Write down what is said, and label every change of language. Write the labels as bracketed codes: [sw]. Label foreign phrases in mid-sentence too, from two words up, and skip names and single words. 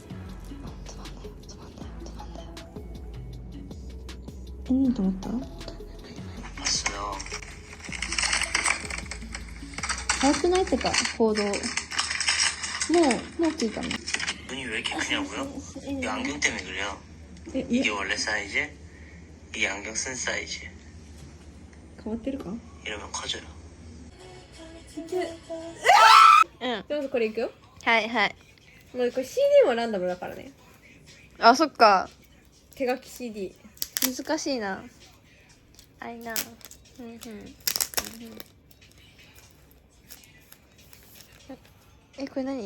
[ja] いいと思った？早くないってか行動。もう着いたの。 [ko] 눈이 왜 이렇게 크냐고요? 이 안경 때문에 그래요. 이게 원래 사이즈? 이 안경 쓴 사이즈. [ja] 変わってるか？ [ko] 이러면 커져요. [ja] うん。じゃあまずこれいくよ。はいはい。もうこれ CD もランダムだからね。あ、そっか。手書き CD。難しいな。 [en] I know. [ja] うんうん。え、これ何？